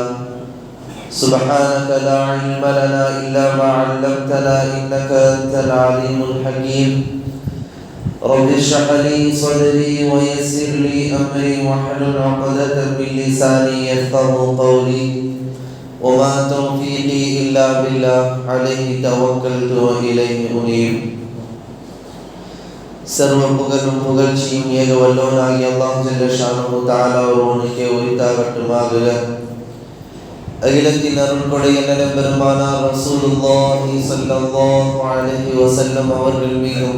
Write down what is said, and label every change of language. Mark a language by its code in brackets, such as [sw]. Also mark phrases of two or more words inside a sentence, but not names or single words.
[ar] سبحانك لا علم لنا إلا ما علمتنا إنك أنت العليم الحكيم. رب اشرح لي صدري ويسر لي أمري واحلل عقدة من لساني يفقهوا قولي. وما توفيقي إلا بالله، عليه توكلت وإليه أنيب. [ta] சர்வ புகழும் புகழ்ச்சியும் ஏக வல்லவனாகிய அல்லாஹ் [ar] جل شأنه تعالى [ta] ஒருவனுக்கே உரித்தாகட்டுமாக. அகிலத்தின் அருள்கொடை அண்ணல் பெருமானார் [ar] رسول الله صلى الله عليه وسلم [ta] அவர்கள் மீதும்,